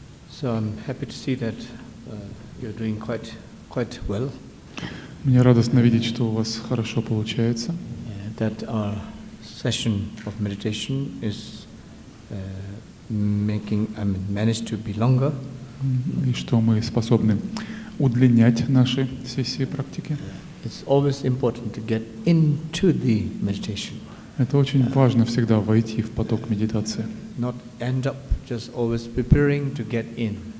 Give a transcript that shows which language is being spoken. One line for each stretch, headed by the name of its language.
English: So I'm happy to see that you're doing quite well.
Russian: Мне радостно видеть, что у вас хорошо получается.
English: That our session of meditation is managed to be longer.
Russian: И что мы способны удлинять наши сессии практики.
English: It's always important to get into the meditation.
Russian: Это очень важно всегда войти в поток медитации.
English: Not end up just always preparing to get in.